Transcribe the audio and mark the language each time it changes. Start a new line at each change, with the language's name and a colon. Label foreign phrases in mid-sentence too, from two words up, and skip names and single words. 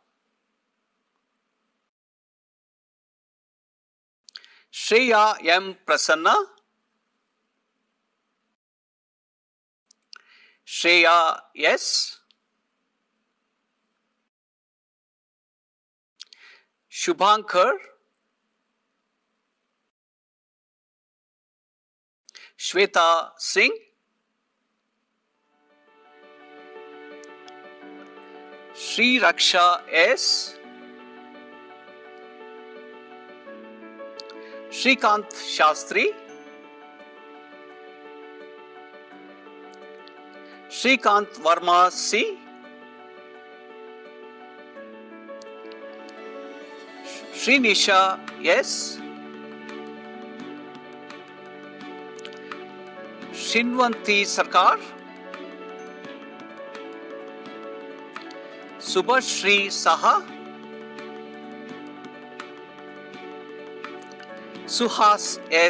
English: Shreya M Prasanna, Shreya S, Shubhankar, Shweta Singh, Sri Raksha S, Shrikant Shastri, Shrikant Verma C, Srinisha S, Shinvanti Sarkar, Subhashri Saha, Suhas S.